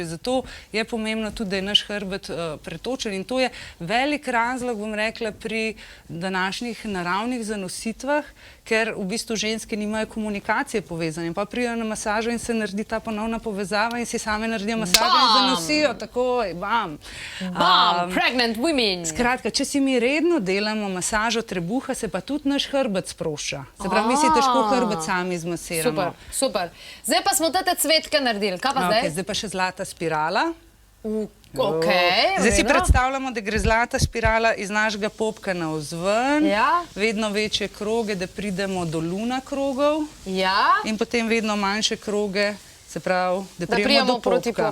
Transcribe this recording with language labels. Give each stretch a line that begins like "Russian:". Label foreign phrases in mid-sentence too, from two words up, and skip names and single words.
Slovenian: Zato je pomembno tudi, da je naš hrbet pretočen in to je velik razlog, bom rekla, pri današnjih naravnih zanositvah, ker v bistvu ženske nimajo komunikacije povezane. Pa pridejo na masažo in se naredi ta ponovna povezava in si same naredijo masažo in zanosijo, takoj, bam.
English: Bam, pregnant women.
Slovenian: Skratka, če si mi redno delamo masažo trebuha, se pa tudi naš hrbet sprošča. Se pravi, mi si težko hrbet sami zmasiramo. Super, super. Zdaj pa smo te cvetke naredili. Kaj pa zdaj? Zdaj pa še zlata spirala. Zdaj si predstavljamo, da gre zlata spirala iz našega popka navzven, vedno večje kroge, da pridemo do luna krogov in potem vedno manjše kroge, se pravi, da pridemo do popka.